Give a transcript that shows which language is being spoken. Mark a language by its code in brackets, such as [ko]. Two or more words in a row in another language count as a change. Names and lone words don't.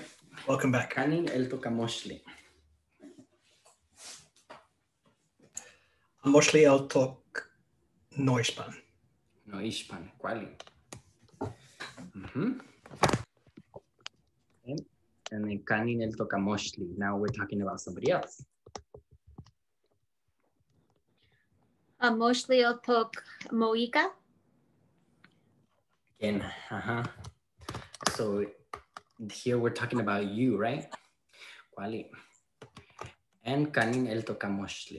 [en] Welcome back. [nah] Canin Eltoc Amoshli. Amoshli Eltoc Teixpan. Teixpan, ¿cuál? [en] And then [nah] Canin Eltoc Amoshli. [en] Now we're talking about somebody else. [nah] Amoshli Eltoc Moika. [en] Again, So here we're talking about you, right? [nah] Quali. And Canin Eltoc Amoshli.